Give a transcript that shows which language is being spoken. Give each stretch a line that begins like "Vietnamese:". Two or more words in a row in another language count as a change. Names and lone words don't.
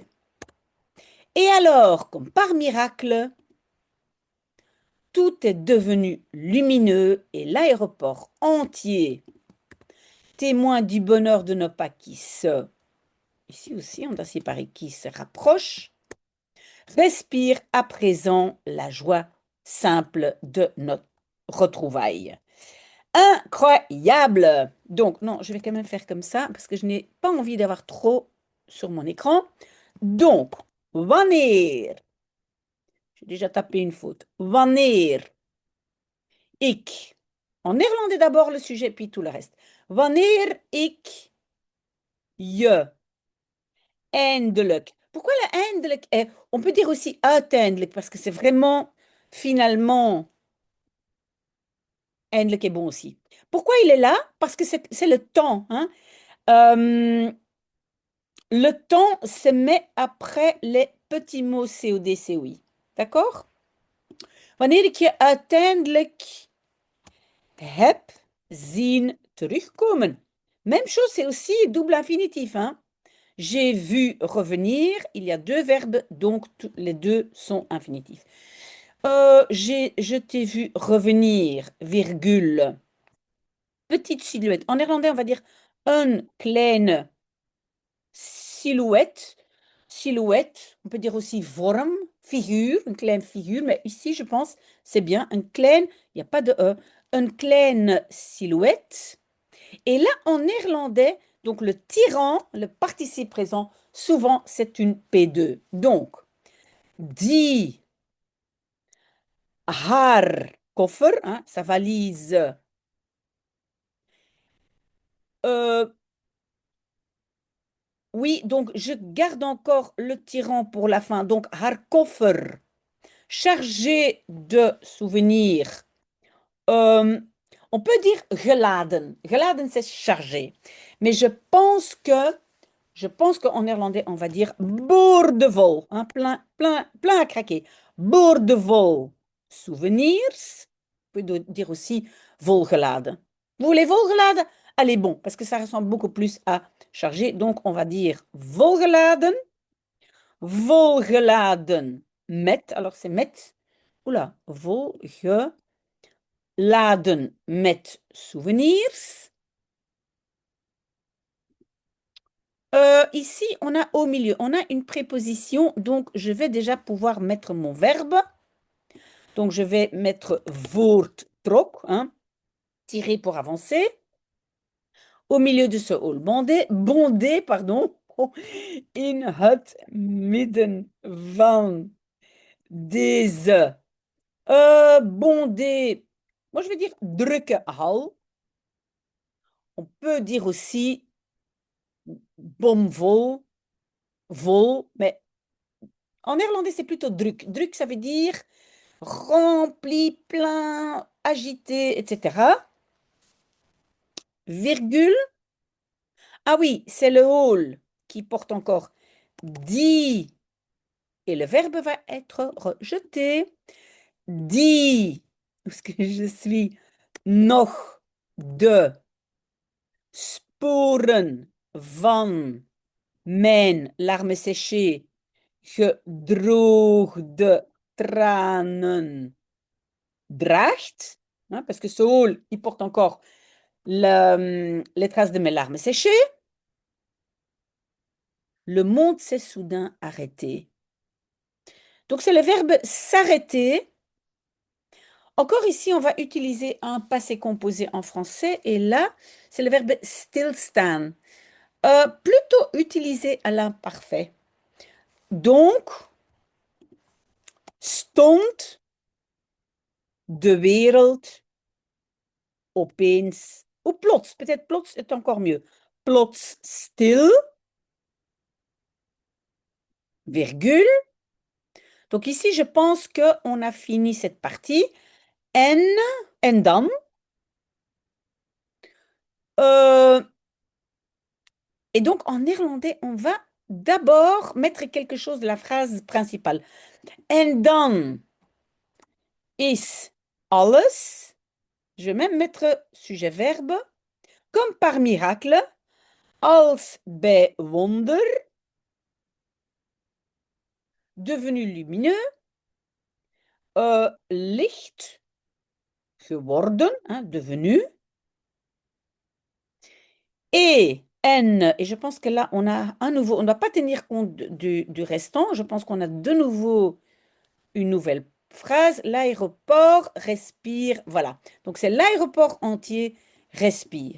French: Et alors, comme par miracle, tout est devenu lumineux et l'aéroport entier, témoin du bonheur de nos pas qui ici aussi on doit séparer qui se rapproche, respire à présent la joie simple de notre retrouvaille. Incroyable! Donc, non, je vais quand même faire comme ça parce que je n'ai pas envie d'avoir trop sur mon écran. Donc, wanneer, j'ai déjà tapé une faute.
Dutch: Wanneer ik,
French: en néerlandais d'abord le sujet puis tout le reste.
Dutch: Wanneer ik je eindelijk.
French: Pourquoi le eindelijk est, on peut dire aussi uiteindelijk parce que c'est vraiment finalement eindelijk est bon aussi. Pourquoi il est là? Parce que c'est le temps, hein. Le temps se met après les petits mots COD, COI. D'accord?
Dutch: Wanneer ik je uiteindelijk heb zien terugkomen.
French: Même chose, c'est aussi double infinitif, hein? J'ai vu revenir, il y a deux verbes, donc les deux sont infinitifs. Je t'ai vu revenir, virgule. Petite silhouette. En néerlandais, on va dire
Dutch: een kleine silhouette.
French: Silhouette, on peut dire aussi vorm, figure, une kleine figure, mais ici, je pense, c'est bien un klein, il n'y a pas de E, une kleine silhouette. Et là, en néerlandais, donc le tirant, le participe présent, souvent, c'est une P2. Donc,
Dutch: die haar koffer,
French: hein, sa valise, euh, oui, donc je garde encore le tirant pour la fin. Donc,
Dutch: haar koffer,
French: chargé de souvenirs. Euh, on peut dire geladen. Geladen, c'est chargé. Mais je pense qu'en néerlandais, on va dire boordevol. Hein, plein, plein, plein à craquer. Boordevol. Souvenirs. On peut dire aussi volgeladen. Vous voulez volgeladen? Allez, bon, parce que ça ressemble beaucoup plus à chargé. Donc, on va dire volgeladen.
Dutch: Volgeladen met.
French: Alors, c'est met. Oula,
Dutch: volgeladen met
French: souvenirs. Ici, on a au milieu, on a une préposition, donc je vais déjà pouvoir mettre mon verbe. Donc, je vais mettre voorttrok, hein, tirer pour avancer. Au milieu de ce hall bondé, pardon,
Dutch: in het midden van deze bondé.
French: Moi, je vais dire
Dutch: drukke hal.
French: On peut dire aussi
Dutch: bomvol, vol,
French: mais en néerlandais, c'est plutôt druk. Druk, ça veut dire rempli, plein, agité, etc. Virgule. Ah oui, c'est le hall qui porte encore dit. Et le verbe va être rejeté.
Dutch: Dit,
French: parce que je suis
Dutch: nog de sporen van mijn
French: larmes séchées
Dutch: gedroogde tranen draagt,
French: hein, parce que ce hall, il porte encore les traces de mes larmes séchées. Le monde s'est soudain arrêté. Donc, c'est le verbe s'arrêter Encore ici, on va utiliser un passé composé en français et là, c'est le verbe stilstaan. Plutôt utilisé à l'imparfait. Donc,
Dutch: stond de wereld opeens,
French: ou plots, peut-être plots est encore mieux.
Dutch: Plots stil, virgule.
French: Donc ici, je pense qu'on a fini cette partie.
Dutch: En, en dan.
French: Euh, et donc, en néerlandais, on va d'abord mettre quelque chose de la phrase principale.
Dutch: En dan is alles.
French: Je vais même mettre sujet-verbe. Comme par miracle,
Dutch: als bij wonder,
French: devenu lumineux,
Dutch: licht geworden,
French: hein, devenu, et je pense que là, on a un nouveau, on ne va pas tenir compte du restant, je pense qu'on a de nouveau une nouvelle phrase, l'aéroport respire, voilà. Donc c'est l'aéroport entier respire.